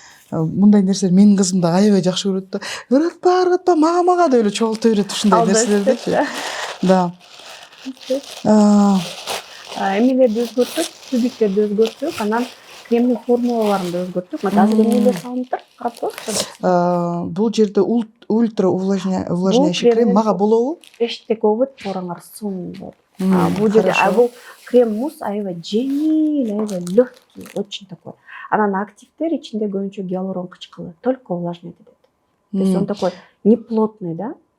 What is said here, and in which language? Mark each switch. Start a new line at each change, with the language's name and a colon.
Kyrgyz: Мындай нерселер менин кызым да аябай жакшы көрөт да. Өрөтпа, мага деп эле чогулта берет ушундай нерселерди. Да. Эмнелерди өзгөрттүк, түздүктөрдү өзгөрттүк, анан кремдин формулаларын да өзгөрттүк. Мына азыр эмнелер салынып тур, карап коесуздар. Бул жерде ультра увлажняющий крем мага болобу? Эчтеке болбойт, пораңар сонун болот. Бул жерде бул крем мусс аябай жеңил, аябай
Russian: легкий, очень такой.
Kyrgyz: Анан активдер ичинде көбүнчө гиалурон кычкылы,
Russian: только увлажнять
Kyrgyz: этет.
Russian: То есть он такой неплотный, да?